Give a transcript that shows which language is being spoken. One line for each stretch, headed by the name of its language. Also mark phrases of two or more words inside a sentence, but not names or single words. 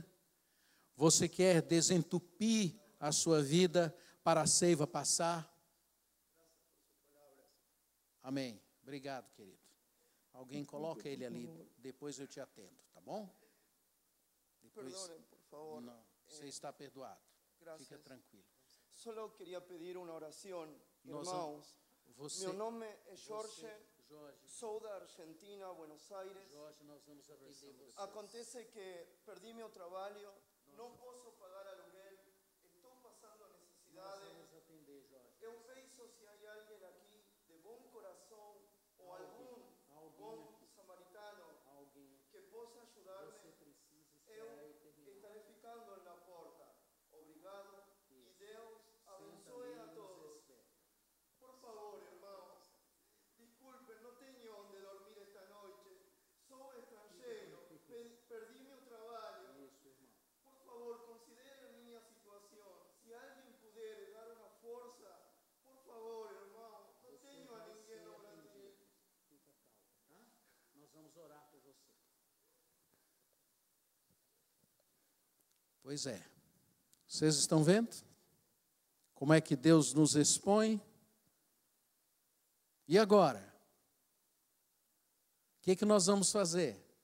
Portuguese: Você quer desentupir a sua vida para a seiva passar? Amém. Obrigado, querido. Alguém coloca ele ali, depois eu te atendo, tá bom? Depois,
Spanish: Perdonen, por favor.
Portuguese: não, você está perdoado.
Spanish: Gracias.
Portuguese: Fica tranquilo.
Spanish: Solo quería pedir una oración,
Portuguese: Nós
Spanish: hermanos.
Portuguese: Você,
Spanish: Mi nombre es Jorge, Jorge,
Portuguese: sou da Argentina, Buenos Aires. Jorge, nós vamos atender você. Acontece que
Spanish: perdí mi trabajo, no puedo pagar aluguel, estoy pasando
Portuguese: Nós
Spanish: necesidades.
Portuguese: vamos atender, Jorge. Eu penso
Spanish: se hay alguien aquí de buen corazón o algún buen samaritano
Portuguese: Alguém,
Spanish: que possa ayudarme.
Portuguese: você precisa Eu esperar eu terminar.
Spanish: estaré ficando en la puerta. Obrigado y Dios abençoe a todos. Por favor, hermanos, disculpen, no tengo donde dormir esta noche. Soy extranjero, perdí mi trabajo.
Portuguese: Isso, irmão.
Spanish: Por favor, consideren mi situación. Si alguien pudiera dar una fuerza, por favor, hermano, no tengo a
Portuguese: ninguém no Brasil. Fica calmo, tá? Nós vamos orar por você. Pois é. Vocês estão vendo? Como é que Deus nos expõe? E agora? O que nós vamos fazer?